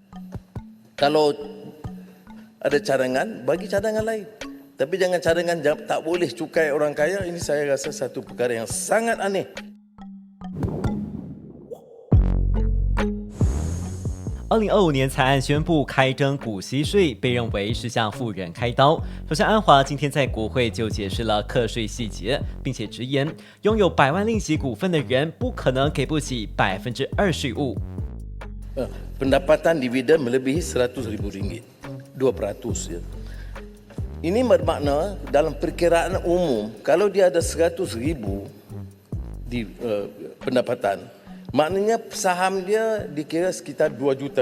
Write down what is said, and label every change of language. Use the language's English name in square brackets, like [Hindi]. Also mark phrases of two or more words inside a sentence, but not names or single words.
[Malay] Kalau ada cadangan, bagi cadangan lain. Tapi jangan cadangan tak boleh cukai orang kaya. Ini saya rasa satu perkara yang sangat aneh. [Chinese] 2025年财案宣布开征股息税，被认为是向富人开刀。首相安华今天在国会就解释了课税细节，并且直言，拥有百万利息股份的人不可能给不起2%税务。 [Malay] Pendapatan dividen melebihi RM100,000, 2%. Ya. Ini bermakna dalam perkiraan umum, kalau dia ada RM100,000 di pendapatan, maknanya saham dia dikira sekitar RM2 juta.